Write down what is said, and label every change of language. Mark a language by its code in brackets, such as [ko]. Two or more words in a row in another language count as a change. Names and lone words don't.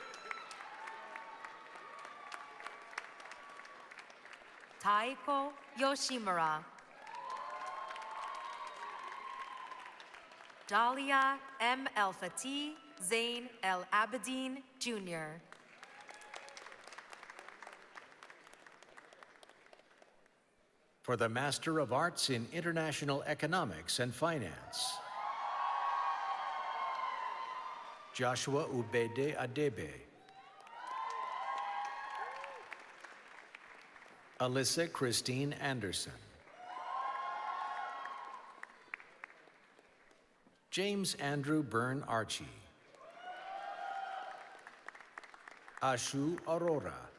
[en] Taiko Yoshimura. Dahlia M. El Fatih Zain El Abedin Jr. For the Master of Arts in International Economics and Finance, Joshua Ubede Adebe. Alyssa Christine Anderson. James Andrew Byrne Archie. Ashu Aurora.